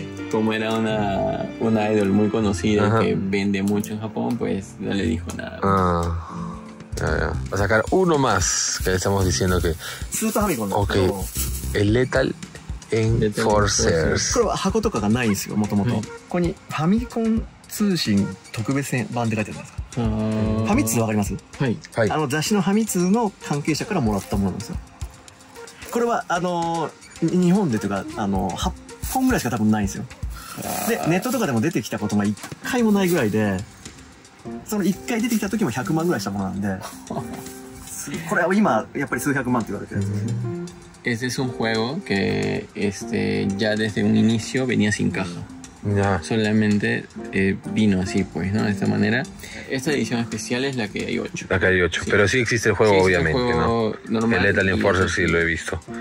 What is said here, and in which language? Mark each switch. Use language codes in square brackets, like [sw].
[es] Como era una idol muy conocida que vende mucho en Japón, pues no le dijo nada. Va a sacar uno más que le estamos diciendo que. Ok. El Lethal Enforcers. [ja] これは箱とかがないんですよ、もともと。ここにファミコン通信特別版って書いてあるんですか。ファミ通わかります？はい。雑誌のファミ通の関係者からもらったものなんですよ。これは日本でというか8本ぐらいしか多分ないんですよ。でネットとかでも出てきたことが1回もないぐらいで、その1回出てきた時も100万ぐらいしたものなんで、これは今やっぱり数百万って言われてるんですよね。 [es] Este es un juego que ya desde un inicio venía sin caja. Solamente vino así, pues, ¿no? De esta manera. Esta edición especial es la que hay 8. La que hay 8. Sí. Pero sí existe el juego, obviamente, el juego ¿no? Normal, el Lethal Enforcer sí lo he visto.